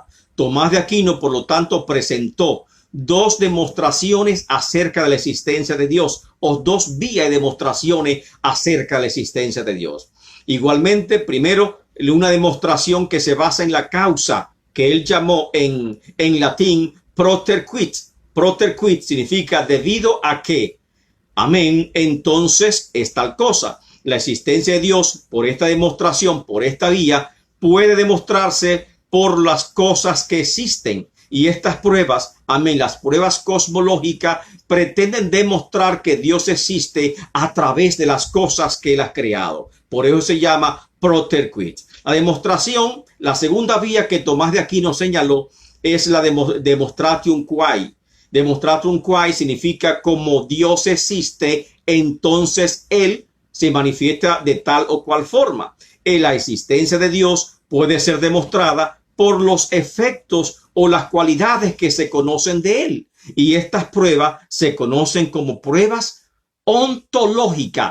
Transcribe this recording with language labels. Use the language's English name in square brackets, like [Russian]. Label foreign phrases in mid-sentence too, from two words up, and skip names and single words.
[Spanish] Tomás de Aquino, por lo tanto, presentó dos demostraciones acerca de la existencia de Dios, o dos vías de demostraciones acerca de la existencia de Dios. Igualmente, primero, una demostración que se basa en la causa, que él llamó en latín [Latin] propter quid. Propter quid [Spanish] significa debido a que. Amén. Entonces es tal cosa. La existencia de Dios, por esta demostración, por esta vía, puede demostrarse por las cosas que existen. Y estas pruebas, amén, las pruebas cosmológicas pretenden demostrar que Dios existe a través de las cosas que él ha creado. Por eso se llama [Latin] propter quid. [Spanish] La demostración, la segunda vía que Tomás de Aquino señaló, es la [Latin] demonstration quae. Demonstration quae [Spanish] significa como Dios existe, entonces él se manifiesta de tal o cual forma. La existencia de Dios puede ser demostrada por los efectos o las cualidades que se conocen de él. Y estas pruebas se conocen como pruebas ontológicas.